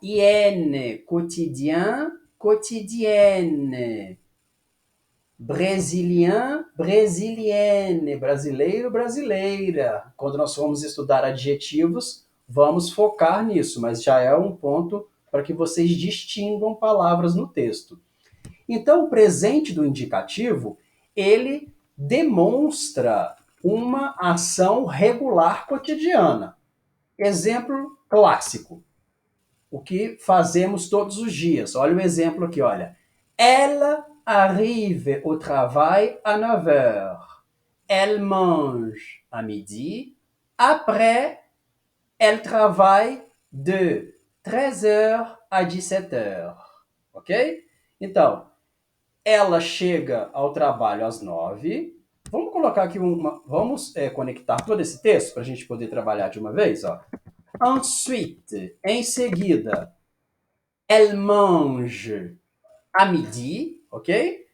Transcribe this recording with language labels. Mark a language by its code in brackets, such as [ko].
[fr] Hyène, quotidien, quotidienne. Brésilien, brésilienne. [pt] Brasileiro, brasileira. Quando nós formos estudar adjetivos, vamos focar nisso, mas já é um ponto para que vocês distingam palavras no texto. Então, o presente do indicativo, ele demonstra uma ação regular cotidiana. Exemplo clássico. O que fazemos todos os dias. Olha o exemplo aqui, olha. [fr] Elle arrive au travail à 9 heures. Elle mange à midi. Après, elle travaille de 13 heures à 17 heures. Ok? [pt] Então, ela chega ao trabalho às 9. Vamos colocar aqui Vamos conectar todo esse texto para a gente poder trabalhar de uma vez, ó. [fr] Ensuite, [pt] em seguida, [fr] elle mange à midi, ok?